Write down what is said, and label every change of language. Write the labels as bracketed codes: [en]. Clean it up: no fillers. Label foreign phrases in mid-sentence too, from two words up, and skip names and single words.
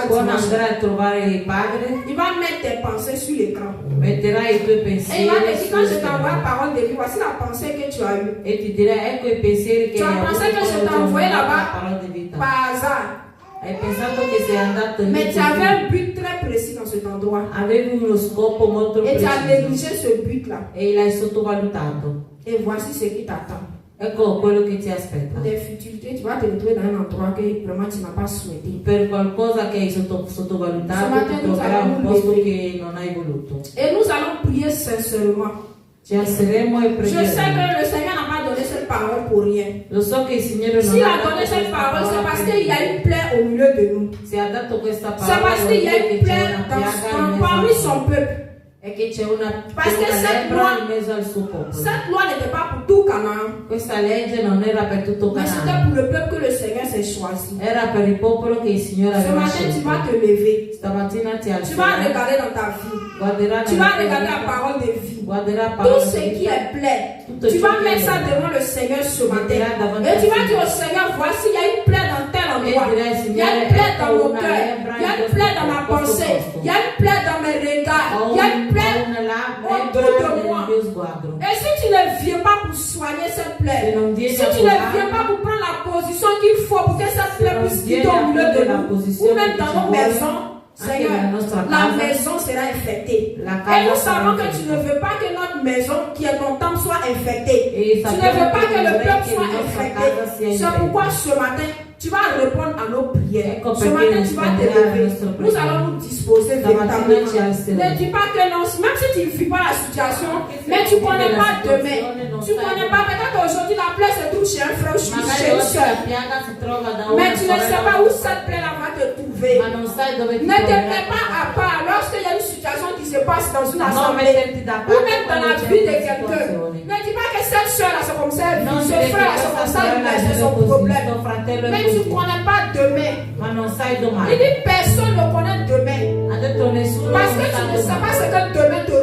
[it] Quando [fr] dimanche, [it] andrai a trovare il Padre, [fr] il va mettre tes pensées sur l'écran. [it] metterai i tuoi [fr] Et il [it] pensieri [fr] va te dire, quand je [it] sullo [fr] t'envoie la [it] schermo [fr] parole de vie, voici la pensée que tu as eue. [it] e ti direi ecco i pensieri che [fr] Tu as [it] hai [fr] pensé [it] avuto [fr] que je [it] quando ti [fr] t'ai [it] ho [fr] envoyé [it] mandato [fr] là-bas [it] la parola di vita. [fr] Par hasard. [it] Hai pensato che sei andato lì [fr] Mais tu [it] così. [fr] avais un but très précis dans cet endroit. [it] Avevi uno scopo molto [fr] Et tu as [it] preciso [fr] négligé ce but-là. [it] e l'hai sottovalutato. [fr] Et voici ce qui t'attend. [it] Ecco quello che ti aspetta. [fr] Des futilités, tu vas te retrouver dans un endroit que vraiment tu n'as pas souhaité. [it] Per qualcosa che hai sottovalutato ti troverai un posto che non hai voluto. [fr] Et nous allons prier sincèrement. [it] Ci alzeremo e [fr] Je sais [it] pregheremo. [fr] que le Seigneur n'a pas donné cette parole pour rien. [it] Lo so che il Signore non [fr] S'il [it] ha [fr] a [it] dato [fr] donné cette [it] questa [fr] parole, c'est [it] parola [fr] parce [it] per [fr] qu'il y a [it] niente. [fr] une plaie au milieu de nous. [it] Se ha dato questa [fr] C'est [it] parola [fr] parce [it] vuol [fr] qu'il y a [it] dire [fr] une [it] che c'è [fr] plaie [it] una piaga in [fr] parmi [it] mezzo [fr] son [it] al [fr] peuple. [it] e che c'è una [fr] Parce que cette [it] lebbra [fr] loi- [it] in mezzo al suo popolo. [fr] Cette loi n'était pas pour tout Canaan, [it] Questa legge non era per tutto [fr] mais c'était [it] Canaan, [fr] pour le peuple que le Seigneur s'est choisi. [it] era per il popolo che il Signore [fr] Ce [it] aveva [fr] matin, tu vas [it] scelto. [fr] te lever. [it] Stamattina ti [fr] Tu vas [it] alzerai, [fr] regarder dans ta vie. [it] guarderai [fr] Tu [it] nella [fr] vas [it] tua [fr] regarder la [it] vita, [fr] parole de vie. [it] guarderai la [fr] Tout [it] parola [fr] ce [it] di [fr] qui [it] vita. [fr] est plaie, [it] Tutto [fr] tu [it] ciò [fr] vas [it] che [fr] mettre ça [it] è [fr] devant le Seigneur ce matin. [it] metterai davanti [fr] Et [it] al [fr] tu vas dire au [it] Signore. [fr] Seigneur, voici, il y a une plaie dans tel endroit. [it] E direi, [fr] Il y a une [it] Signore, [fr] plaie dans [it] ecco [fr] mon [it] una [fr] cœur. [it] lebbra [fr] Il y a [it] in [fr] une plaie dans ma [it] questo [fr] pensée. [it] posto. [fr] Il y a une plaie dans mes regards. [it] Ho [fr] Il y a une plaie. [it] una lebbra [fr] autour de [it] nel [fr] moi. [it] mio sguardo. [fr] Et si tu ne viens pas pour soigner cette plaie, [it] Se non vieni [fr] si [it] a [fr] tu ne [it] curare, [fr] viens pas pour prendre la position qu'il faut pour que cette plaie [it] non [fr] puisse [it] vieni [fr] quitter au [it] a [fr] milieu de [it] prendere la [fr] nous, [it] posizione [fr] ou même [it] che [fr] dans [it] ci [fr] nos [it] vuole, [fr] maisons, [it] anche [fr] Seigneur, nella nostra la [it] casa, [fr] maison sera infectée. [it] la [fr] Et [it] casa [fr] nous [it] sarà [fr] savons que tu [it] infetta. [fr] ne veux pas que notre maison, qui est ton temple, soit infectée. Et Tu ne [it] sappiamo [fr] veux pas [it] che [fr] que le [it] vorrei [fr] peuple [it] che [fr] soit [it] la nostra [fr] infecté. [it] casa sia [fr] C'est [it] infetta. [fr] pourquoi ce matin, tu vas répondre à nos prières. [it] Ecco [fr] Ce [it] perché [fr] matin, tu vas te [it] risponderai alle [fr] lever. [it] nostre [fr] Nous [it] preghiere. [fr] allons nous disposer [it] Stamattina ci [fr] véritablement. [it] alzeremo. [fr] Ne dis pas que non, même si tu ne vis pas la situation, mais tu ne connais pas demain. Tu ne connais pas, peut-être aujourd'hui la plaie se trouve chez un frère ou chez [it] Magari [fr] une [it] oggi [fr] soeur. [it] la piaga si trova da [fr] Mais [it] una [fr] tu ne sais [it] sorella, [fr] pas où cette plaie-là va te trouver. [it] ma non sai dove ti [fr] Ne te [it] troverai. [fr] mets pas à part lorsqu'il y a une situation qui se passe dans une [it] Non [fr] assemblée [it] metterti da [fr] ou [it] parte [fr] même dans [it] quando [fr] la [it] c'è [fr] vie de [it] una [fr] quelqu'un. [it] situazione. [fr] Ne dis pas que cette soeur-là c'est comme ça, elle [it] Non [fr] vit, ce [it] dire che [fr] frère-là c'est [it] questa [fr] comme ça, il [it] sorella [fr] laisse [it] vive [fr] son [it] così, [fr] problème. [it] sto fratello è [fr] Mais tu ne [it] così, [fr] connais pas demain. [it] ma non sai [fr] Il [it] domani. [fr] dit personne ne connaît demain. [it] Ha detto nessuno [fr] Parce [it] non [fr] que tu [it] sa [fr] ne sais [it] domani. [fr] pas ce que demain